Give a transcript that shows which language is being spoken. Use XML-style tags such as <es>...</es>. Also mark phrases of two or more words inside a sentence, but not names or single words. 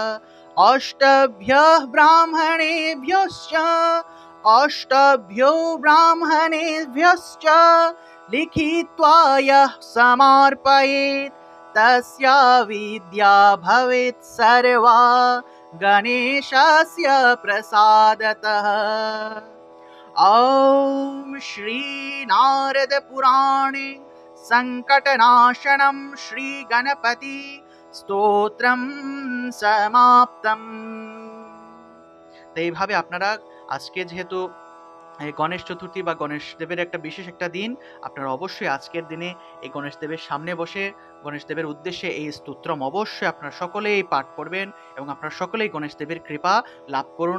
<sa>अष्टभ्यो ब्राह्मणेभ्यश्च लिखित्वा यः समर्पयेत् तस्य विद्या भवेत् सर्वा गणेशस्य प्रसादतः। ॐ श्री नारद पुराणे संकटनाशनं श्री गणपति स्तोत्रम समाप्तम।</sa> <bn>তো এইভাবে আপনারা আজকে যেহেতু গণেশ চতুর্থী বা গণেশ দেবের একটা বিশেষ একটা দিন, আপনারা অবশ্যই আজকের দিনে এই গণেশ দেবের সামনে বসে গণেশ দেবের উদ্দেশ্যে এই স্তোত্রম অবশ্যই আপনারা সকলেই পাঠ করবেন এবং আপনারা সকলেই গণেশ দেবের কৃপা লাভ করুন।</bn>